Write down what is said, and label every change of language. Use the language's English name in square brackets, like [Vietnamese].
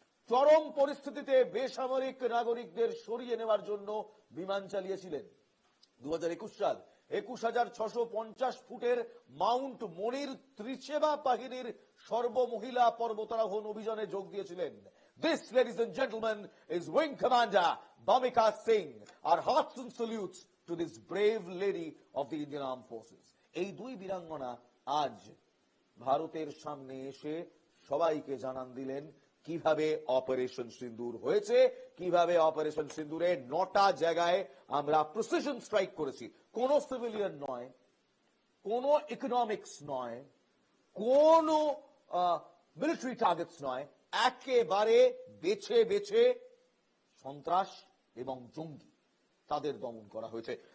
[Bangla] চরম পরিস্থিতিতে বেসামরিক নাগরিকদের সরিয়ে নেওয়ার জন্য বিমান চালিয়েছিলেন। 2021 সাল 21,650 ফুটের মাউন্ট মনির ত্রিসেবা বাহিনীর সর্বমহিলা পর্বতারোহণ অভিযানে যোগ দিয়েছিলেন। [English] This, ladies and gentlemen, is Wing Commander Bhamika Singh. Our hearts and salutes to this brave lady of the Indian Armed Forces. [Bangla] এই দুই বীরাঙ্গনা আজ ভারতের সামনে এসে সবাইকে জানান দিলেন কিভাবে অপারেশন সিন্দুর হয়েছে, কিভাবে অপারেশন সিন্দুরে 9টা জায়গায় আমরা প্রিসিশন স্ট্রাইক করেছি। কোন সিভিলিয়ান নয়, কোন ইকোনমিক্স নয়, কোন মিলিটারি টার্গেটস নয়, একেবারে বেছে বেছে সন্ত্রাস এবং জঙ্গি তাদের দমন করা হয়েছে।